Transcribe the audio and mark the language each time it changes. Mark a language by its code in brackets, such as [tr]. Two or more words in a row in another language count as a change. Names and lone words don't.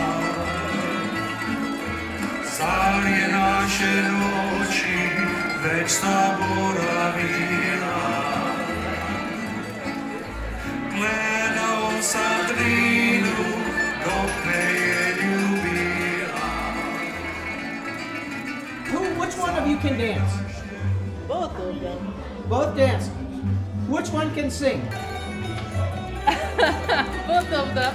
[bs] Zar je naše noći već zaboravila? Gledao sam Drinu dok me je ljubila. [en] Which one of you can dance? Both of them. Both dance. Which one can sing? Both of them.